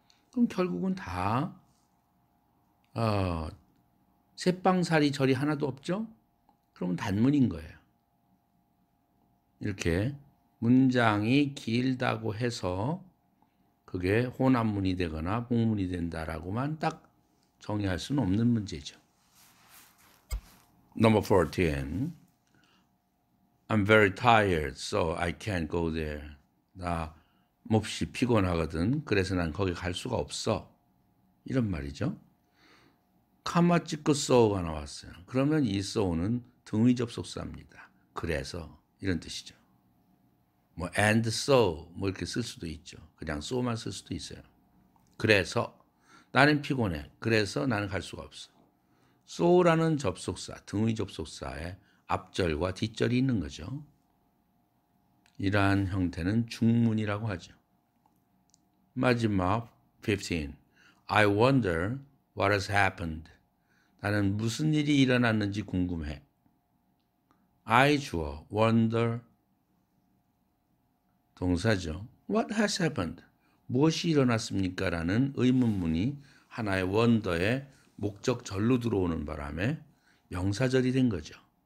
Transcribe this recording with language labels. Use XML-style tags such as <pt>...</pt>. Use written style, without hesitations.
<ko>그럼 결국은 다 새빵살이 절이 하나도 없죠? 그러면 단문인 거예요. 이렇게 문장이 길다고 해서 그게 혼합문이 되거나 복문이 된다라고만 딱 정의할 수는 없는 문제죠.</ko> <en>Number 14. I'm very tired, so I can't go there.</en> <ko>나 몹시 피곤하거든. 그래서 난 거기 갈 수가 없어. 이런 말이죠. 카마 찍고 so가 나왔어요. 그러면 이 so는 등의 접속사입니다. 그래서 이런 뜻이죠. 뭐 and so 뭐 이렇게 쓸 수도 있죠. 그냥 so만 쓸 수도 있어요. 그래서 나는 피곤해. 그래서 나는 갈 수가 없어. so라는 접속사, 등의 접속사에 앞절과 뒷절이 있는 거죠. 이러한 형태는 중문이라고 하죠. 마지막 15. I wonder what has happened. 나는 무슨 일이 일어났는지 궁금해. I 주어, wonder 동사죠.</ko> <en>What has happened?</en> <ko>무엇이 일어났습니까? 라는 의문문이 하나의 wonder의 목적절로 들어오는 바람에 명사절이 된 거죠.</ko>